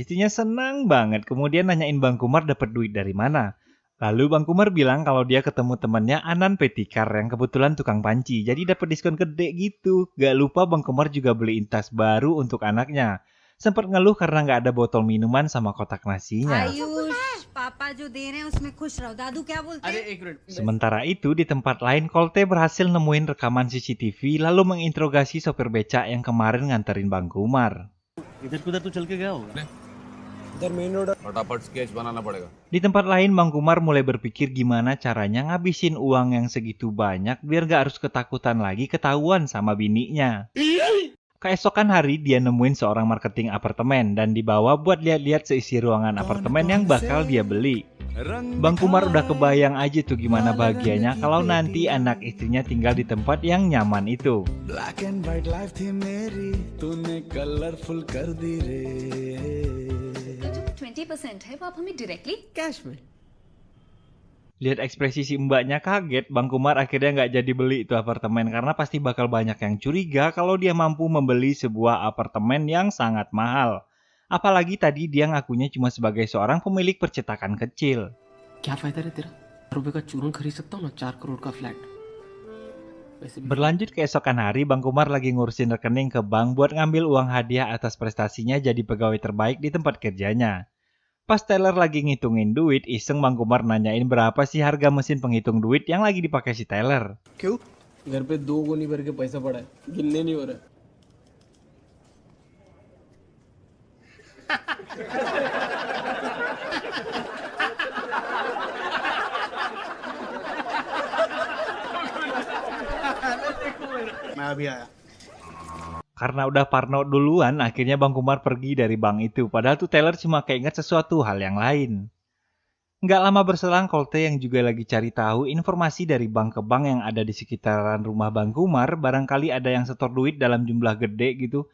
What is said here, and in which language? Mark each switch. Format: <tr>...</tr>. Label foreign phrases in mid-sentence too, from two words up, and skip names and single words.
<id>Istrinya senang banget, kemudian nanyain Bang Kumar dapat duit dari mana. Lalu Bang Kumar bilang kalau dia ketemu temannya Anan Petikar yang kebetulan tukang panci, jadi dapat diskon gede gitu. Gak lupa Bang Kumar juga beliin tas baru untuk anaknya. Sempat ngeluh karena nggak ada botol minuman sama kotak nasinya.</id> <hi>आयुष पापा जो दे रहे हैं उसमें खुश रहो दादू क्या बोलते हैं एक मिनट</hi> <id>Sementara itu, di tempat lain, Kolte berhasil nemuin rekaman CCTV lalu menginterogasi sopir becak yang kemarin nganterin Bang Kumar.</id> <hi>इधर उधर तो चल के गया होगा</hi> <id>Di tempat lain, Bang Kumar mulai berpikir gimana caranya ngabisin uang yang segitu banyak biar gak harus ketakutan lagi ketahuan sama bininya. Keesokan hari, dia nemuin seorang marketing apartemen dan dibawa buat lihat-lihat seisi ruangan apartemen yang bakal dia beli. Bang Kumar udah kebayang aja tuh gimana bahagianya kalau nanti anak istrinya tinggal di tempat yang nyaman itu.</id> <en>black and white life</en> <hi>थी मेरी तूने कलरफुल कर दी रे 20% है वो आप हमें डायरेक्टली कैश में</hi> <id>Lihat ekspresi si mbaknya kaget, Bang Kumar akhirnya nggak jadi beli itu apartemen karena pasti bakal banyak yang curiga kalau dia mampu membeli sebuah apartemen yang sangat mahal. Apalagi tadi dia ngakunya cuma sebagai seorang pemilik percetakan kecil.</id> <hi>क्या फायदा रे तेरा रुपए का चूरन खरीद सकता हूँ ना 4 करोड़ का फ्लैट</hi> <id>Berlanjut keesokan hari, Bang Kumar lagi ngurusin rekening ke bank buat ngambil uang hadiah atas prestasinya jadi pegawai terbaik di tempat kerjanya. Pas teller lagi ngitungin duit, iseng Bang Kumar nanyain berapa sih harga mesin penghitung duit yang lagi dipakai si teller.</id> <hi>क्यों घर पे 2 गोनी भर के पैसा पड़ा है गिनने नहीं हो रहा मैं अभी आया</hi> <id>Karena udah parno duluan, akhirnya Bang Kumar pergi dari bank itu. Padahal tuh teller cuma keinget sesuatu hal yang lain. Nggak lama berselang, Kolte yang juga lagi cari tahu informasi dari bank ke bank yang ada di sekitaran rumah Bang Kumar, barangkali ada yang setor duit dalam jumlah gede gitu.</id>